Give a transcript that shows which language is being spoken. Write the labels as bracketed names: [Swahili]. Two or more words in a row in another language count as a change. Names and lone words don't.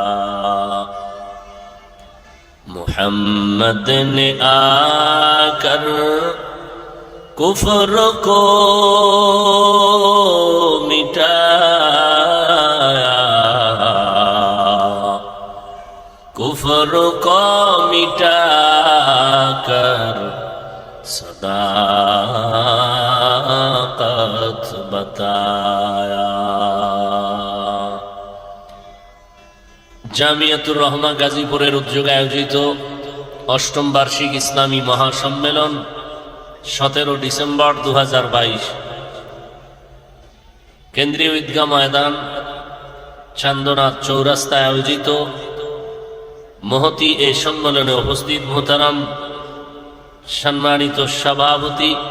[Urdu] محمد نے آ کر کفر کو مٹایا، کفر کو مٹا کر صداقت بتایا. [Bangla] জামিয়াতুর রহমা গাজীপুরের উদ্যোগে আয়োজিত অষ্টম বার্ষিক ইসলামী মহাসম্মেলন 17 ডিসেম্বর 2022 কেন্দ্রীয় ঈদগাহ ময়দান চান্দনাথ চৌরাস্তায় আয়োজিত মহতি এই সম্মেলনে উপস্থিত মোহতারাম সম্মানিত সভাপতি